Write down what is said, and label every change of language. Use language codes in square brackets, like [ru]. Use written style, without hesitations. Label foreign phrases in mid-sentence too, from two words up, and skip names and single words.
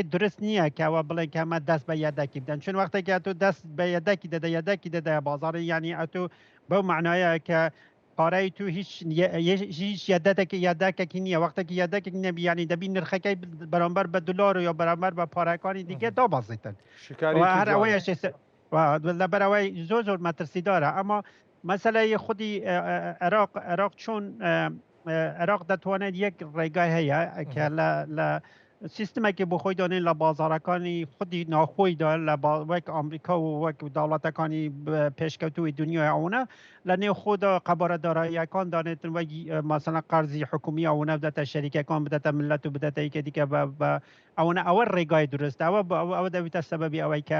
[ckb] درست نییە کەەوە بڵێن کە ئەمە دەست بە یەدەکی بدەن چون وەختێکی ئەتو دەست بە یەدەکی دەدە بازاری ینی ئەتو بەو معنایە کە پارەی تو هیچ یەدەکێکی نییە وەختێکی یەدەکێک نەبی ینی دەبی نرخەکەی بەرامبەر بە دلار و یا بەرامبەر بە پارەکانی دیگە دابەزیتن هەر ئەوەیە لەبەرەوەی زۆر مەترسیدارە ئەما مسئله خودی عراق چون عراق دەتوانێت یەک ڕێگای هەیە کە لە سیستمێکی بۆ خۆی دانێن لە بازارەکانی خودی ناخۆیدا لە وەک ئەمریکا و وەک داوڵەتەکانی پێشکەوتوی دنیای ئەوە لە نێو خۆدا قەبارەداراییەکان دانێتن وەک مەسەڵەن قەرزی حکومی ئەوە بدەتە شەریکەکان بدەتە ملەت و بدەتە یەکێ دیکە ئەوە ڕێگای درستە ئەوە دەبێتە سەبەبی ئەوەی کە